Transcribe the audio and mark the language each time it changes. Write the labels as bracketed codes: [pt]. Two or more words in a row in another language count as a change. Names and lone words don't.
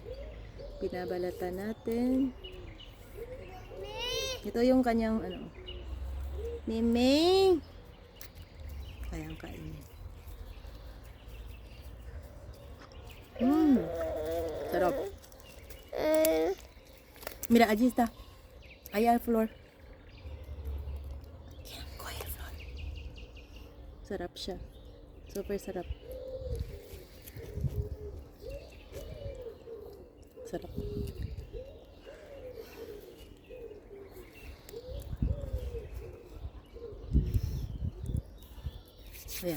[tl] Binabalatan natin. Ito yung kanyang Miming! Kayang kainin. Sarap. [es] Mira, allí está. Allá al flor. Coge el flor. [tl] Sarap siya. Super sarap. Sarap. Ayan.